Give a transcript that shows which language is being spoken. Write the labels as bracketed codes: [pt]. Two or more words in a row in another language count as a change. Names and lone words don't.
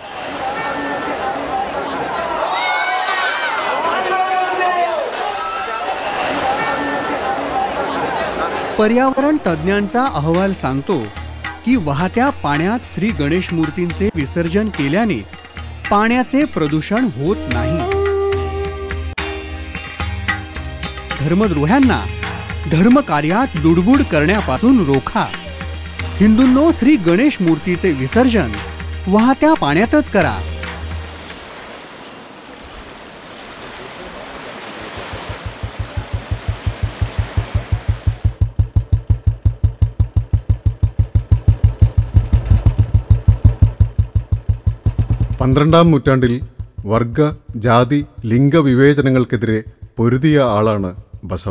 [mr] पर्यावरण तज्ञांचा अहवाल सांगतो की वाहत्या पाण्यात श्री गणेश मूर्तींचे विसर्जन केल्याने पाण्याचे प्रदूषण होत नाही. धर्मद्रोह्यांना धर्मकार्यात लुडबुड करण्यापासून रोखा. हिंदूंनो, श्री गणेश मूर्तीचे विसर्जन वाहत्या पाण्यातच करा. [ml] പന്ത്രണ്ടാം നൂറ്റാണ്ടിൽ വർഗ ജാതി ലിംഗവിവേചനങ്ങൾക്കെതിരെ പൊരുതിയ ആളാണ് ബസവ.